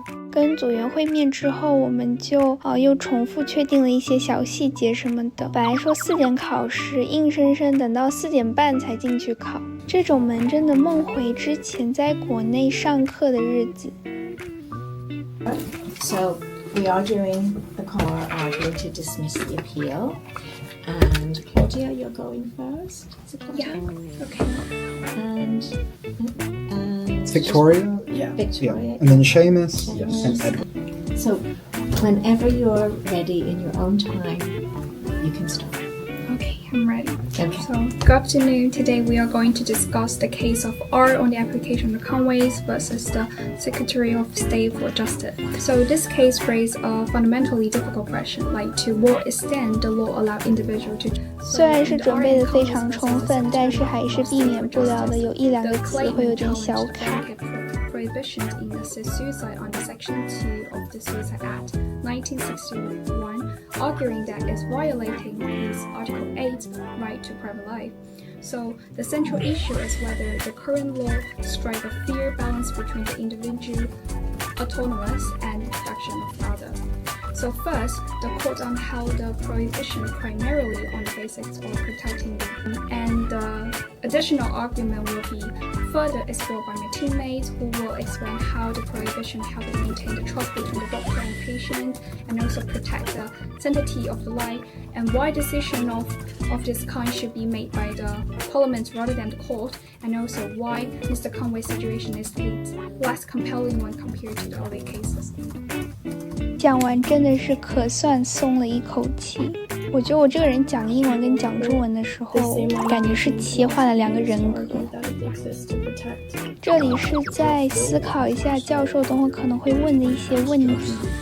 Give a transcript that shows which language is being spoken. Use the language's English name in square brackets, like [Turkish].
[Chinese] 跟组员会面之后，我们就又重复确定了一些小细节什么的。本来说4点考试，硬生生等到4点半才进去考，这种门真的梦回之前在国内上课的日子。 [English] So we are doing the car argument to dismiss the appeal. And Claudia, you're going first. Yeah, okay. And Victoria? Yeah. Victoria. Yeah. And then Seamus? Yes. And Edward. So whenever you're ready in your own time, you can start. Okay, I'm ready. Okay. So, good afternoon. Today we are going to discuss the case of R on the application of Conways versus the Secretary of State for Justice. So this case raised a fundamentally difficult question, like to what extent the law allow individual to. [Chinese] 虽然是准备的非常充分，但是还是避免不了的有1、2个词会有点小卡。 [English] Prohibitions in assist suicide under Section 2 of the Suicide Act 1961, arguing that it's violating his Article 8 right to private life. So the central issue is whether the current law strikes a fair balance between the individual autonomous and protection of other. So first, the court upheld the prohibition primarily on the basis of protecting them, and the additional argument will be further explored by my teammates, who will explain how the prohibition helps maintain the trust between the doctor and patient, and also protect the sanctity of the life, and why decision of this kind should be made by the parliament rather than the court, and also why Mr. Conway's situation is less compelling when compared to the other cases. [Chinese] 讲完真的是可算松了一口气。我觉得我这个人讲英文跟讲中文的时候，感觉是切换了两个人格。这里是在思考一下教授等会可能会问的一些问题。